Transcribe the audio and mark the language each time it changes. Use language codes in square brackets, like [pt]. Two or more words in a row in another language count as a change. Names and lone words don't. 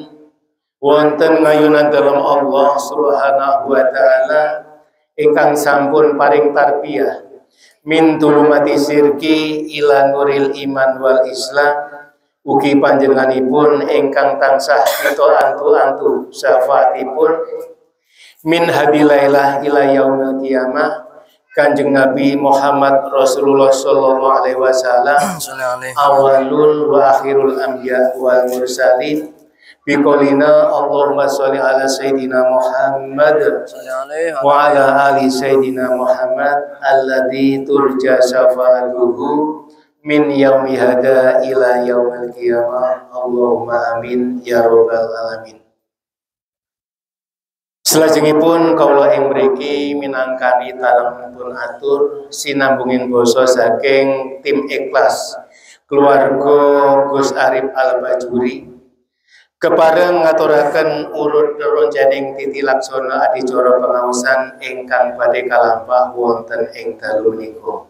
[jv] Wonten ngayunan dalam Allah [ar] سبحانه وتعالى [jv] ingkang sampun paring tarbiyah [ar] من ظلمات الشرك إلى نور الإيمان والإسلام. [jv] Ugi panjenenganipun ingkang tansah kita antu-antu syafaatipun [ar] من هذه الليلة إلى يوم القيامة [jv] Kanjeng Nabi Muhammad Rasulullah [ar] صلى الله عليه وسلم أول وآخر الأنبياء والمرسلين. بقولنا اللهم صل على سيدنا محمد وعلى آل سيدنا محمد الذي ترجى شفاعته من يوم هذا إلى يوم القيامة. اللهم آمين يا رب العالمين. [jv] Salajengipun kawula ing mriki minangkani talemipun atur sinambunging basa saking tim Ikhlas keluarga Gus Arif Al-Bajuri kepareng ngaturaken urut ronjaning titi laksana adicara pengaosan ingkang badhe kalampah wonten ing dalu menika.